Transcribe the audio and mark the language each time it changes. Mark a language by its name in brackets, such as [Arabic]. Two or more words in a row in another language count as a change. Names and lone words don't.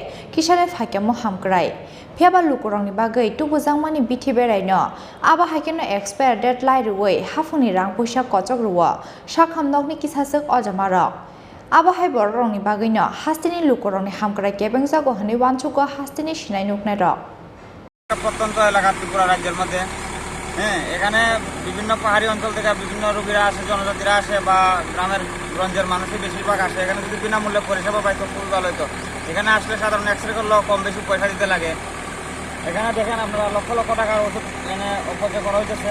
[Kok Borok] Kisare phaikamo hamkrai. Phiaba lukurong ni bagai tubujang mani biti berai no. Aba haikeno [English] expire date [Kok Borok] lai ruwei hafuni rang pusa kochok ruwa. Sakham nok ni kisasuk ojamarok. Abahai borong ni bagay no hastini lukurong ni hamkrai kebengjago hani wanchuko hastini sinai nuknai rok [Bangla] প্রত্যন্ত এলাকা ত্রিপুরা রাজ্যের মধ্যে এখানে বিভিন্ন পাহাড়ি অঞ্চল থেকে বিভিন্ন রোগীরা আসে, জনজাতিরা আসে বা গ্রামের গঞ্জের মানুষই বেশিরভাগ আসে। এখানে যদি বিনামূল্যে পরিষেবা পাইতো খুবই ভালো হতো। এখানে আসলে সাধারণ এক্সরে করলেও কম বেশি পয়সা দিতে লাগে। এখানে দেখেন আপনারা লক্ষ লক্ষ টাকার ওষুধ এনে অপচয় করা হইতেছে।